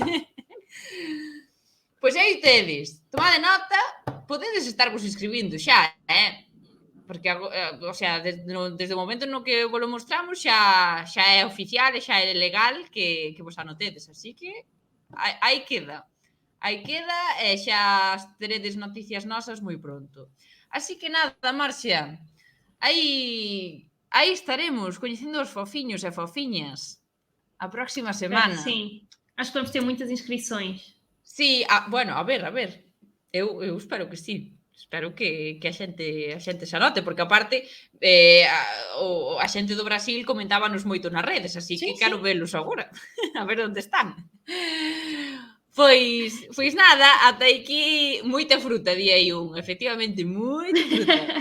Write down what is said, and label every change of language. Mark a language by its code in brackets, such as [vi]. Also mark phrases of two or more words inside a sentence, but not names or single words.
[gl] Pois aí tedes, tomade nota, podedes estar vos inscribindo xa, porque, [es] o sea, [gl] desde o momento no que vos lo mostramos xa é oficial e xa é legal que vos anotedes, así que aí queda e xa teredes noticias nosas moi pronto. Así que nada, Marcia, aí estaremos coñecendo os fofiños e fofiñas a próxima semana. [pt] Sim, acho que vamos ter muitas inscrições. [gl] Sí, bueno, a ver. Eu espero que sí. Espero que a xente se anote, porque aparte a xente do Brasil comentábanos moito nas redes, así que quero velos agora, a ver onde están. Pois nada, ata aquí moita fruta, di aí un, efectivamente, moita fruta.